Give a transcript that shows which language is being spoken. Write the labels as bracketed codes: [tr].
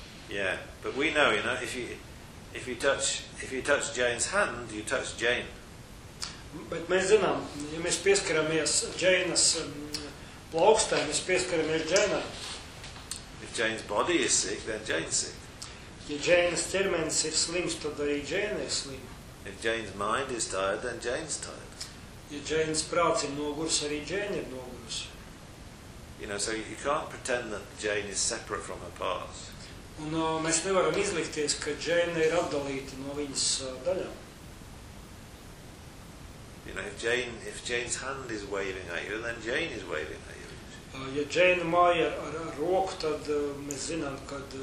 [en] Yeah, but we know, you know, if you touch Jane's hand, you touch Jane. [lv] Bet mēs zinām, ja mēs pieskaramies Jane's plaukstēm, mēs pieskaramies Jane'am. [en] If Jane's body is sick, then Jane's sick. [lv] Ja Jane's ķermenis ir slims, tad arī Jane ir slima. [en] If Jane's mind is tired, then Jane's tired. [lv] Ja Jane's prāts ir nogurs, arī Jane ir nogurs. [en] You know, so you can't pretend that Jane is separate from her parts. [lv] Un mēs nevaram izlikties, ka Jane ir atdalīta no viņas daļām. [en] You know, if Jane's hand is waving at you, then Jane is waving at you. [lv] Ja Jane māja ar roku, tad mēs zinām, ka...